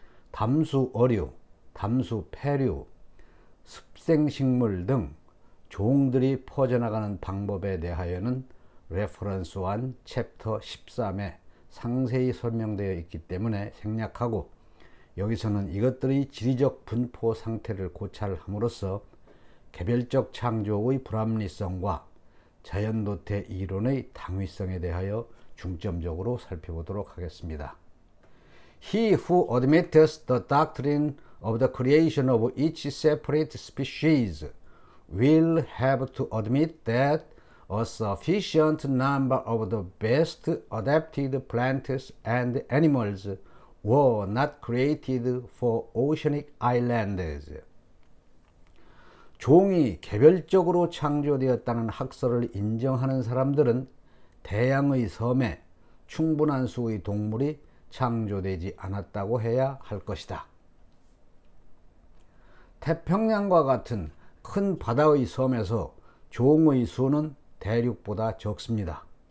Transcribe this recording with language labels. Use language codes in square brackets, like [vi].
[ko] 담수 어류, 담수 폐류, 습생식물 등 종들이 퍼져나가는 방법에 대하여는 레퍼런스 1 챕터 13에 상세히 설명되어 있기 때문에 생략하고 여기서는 이것들의 지리적 분포 상태를 고찰함으로써 개별적 창조의 불합리성과 자연도태 이론의 당위성에 대하여 중점적으로 살펴보도록 하겠습니다. [en] He who admits the doctrine of the creation of each separate species will have to admit that a sufficient number of the best adapted plants and animals were not created for oceanic islands. [ko] 종이 개별적으로 창조되었다는 학설을 인정하는 사람들은 대양의 섬에 충분한 수의 동물이 창조되지 않았다고 해야 할 것이다. 태평양과 같은 큰 바다의 섬에서 종의 수는 대륙보다 적습니다.